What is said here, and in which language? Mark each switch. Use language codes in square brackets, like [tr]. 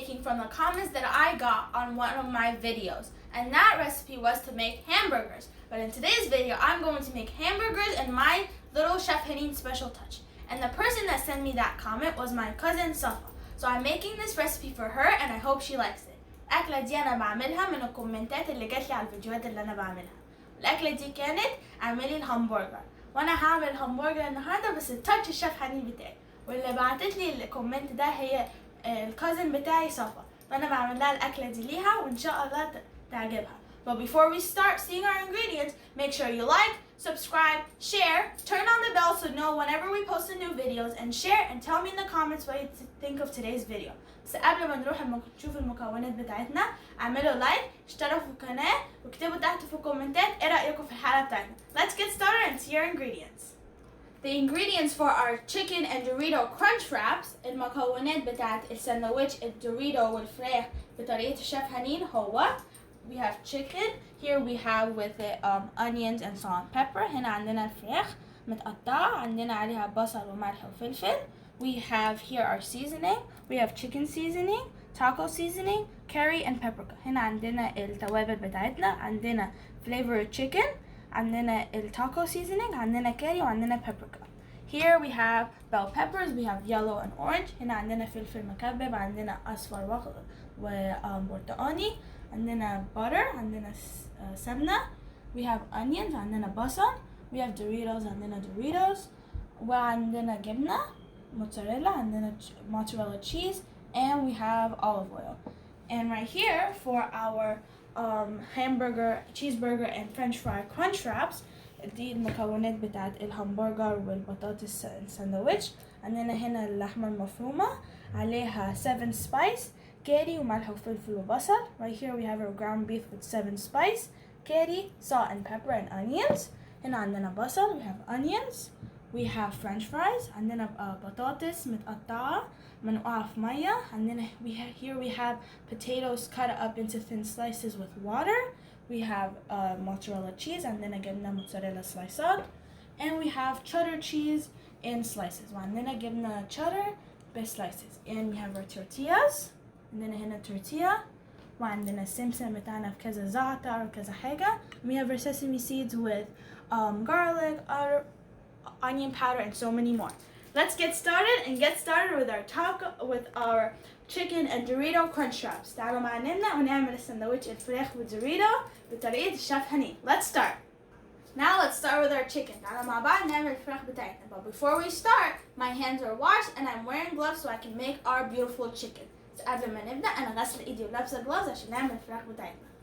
[en] From the comments that I got on one of my videos, and that recipe was to make hamburgers. But in today's video I'm going to make hamburgers and my little Chef Hanin special touch, and the person that sent me that comment was my cousin Safa. So I'm making this recipe for her and I hope she likes it. [ar] الأكلة دي أنا بعملها من الكومنتات اللي جات لي على الفيديوهات اللي أنا بعملها. الأكلة دي كانت اعملي الهمبرجر، وأنا هعمل همبرجر النهارده بس التاتش الشيف حنين بتاعي، واللي بعتت لي الكومنت ده هي الكازن بتاعي صفا، فانا بعمل لها الاكله دي ليها وان شاء الله تعجبها. [en] But before we start seeing our ingredients, make sure you like, subscribe, share, turn on the bell so know whenever we post the new videos, and share and tell me in the comments what you think of today's video. [ar] بس قبل ما نروح نشوف المكونات بتاعتنا، اعملوا لايك، اشتركوا في القناه، واكتبوا تحت في الكومنتات ايه رايكم في الحلقه بتاعتنا. [en] Let's get started and see our ingredients. The ingredients for our chicken and Dorito crunch wraps. [ar] المكونات بتاعت الساندويتش الدوريتو والفراخ بطريقة الشيف حنين هو [en] we have chicken. Here we have with it onions and salt and pepper. [ar] هنا عندنا الفراخ متقطعة، عندنا عليها بصل وملح وفلفل. [en] We have here our seasoning. We have chicken seasoning, taco seasoning, curry and paprika. [ar] هنا عندنا التوابل بتاعتنا، عندنا flavored chicken، عندنا التاكو seasoning، عندنا كاري وعندنا paprika. [en] Here we have bell peppers, we have yellow and orange. [ar] هنا عندنا فلفل مكبب، عندنا أصفر وبرتقاني، عندنا butter، عندنا سمنة. [en] We have onions، [ar] عندنا بصل. [en] We have Doritos، [ar] عندنا Doritos، وعندنا جبنة موتزاريلا، عندنا [en] mozzarella cheese, and we have olive oil. And right here for our hamburger, cheeseburger and french fry crunch wraps، [ar] دي المكونات بتاعت الهمبرجر والبطاطس ساندويتش. عندنا هنا اللحمة المفرومة عليها 7 spice كاري وملح وفلفل وبصل. [en] Right here we have our ground beef with 7 spice curry, salt and pepper and onions. [ar] هنا عندنا بصل, [en] we have onions. We have french fries, [ar] عندنا بطاطس متقطعة منقوعة في مية. [en] عندنا here we have potatoes cut up into thin slices with water. We have mozzarella cheese, [ar] عندنا جبنة موتزاريلا سلايسات. [en] And we have cheddar cheese in slices. [ar] وعندنا جبنة cheddar slices. [en] And we have our tortillas. [ar] عندنا هنا tortilla. وعندنا السمسم بتاعنا بكذا زعتر وكذا حاجة. [en] We have our sesame seeds with garlic, onion powder, and so many more. Let's get started with our chicken and Dorito crunch wraps. [ar] تعالوا معنا ونعمل السندوتش الفراخ والدوريتو بطريقة الشيف حنين. [en] Let's start. Now let's start with our chicken. [ar] تعالوا مع بعض نعمل الفراخ بتاعتنا. [en] But before we start, my hands are washed and I'm wearing gloves so I can make our beautiful chicken. [ar] So قبل ما نبدأ أنا غسل إيدي ولابسة gloves عشان نعمل الفراخ بتاعتنا.